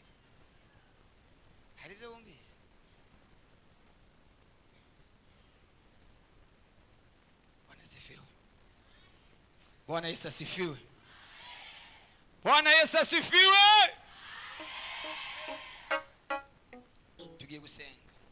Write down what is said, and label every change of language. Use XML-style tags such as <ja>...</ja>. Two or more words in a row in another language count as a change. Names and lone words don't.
<rw>Hari ibyo wumvise.</rw> <sw>Bwana asifiwe. Bwana Yesu asifiwe. Bwana Yesu asifiwe.</sw> <rw>Tugiye gusenga.</rw>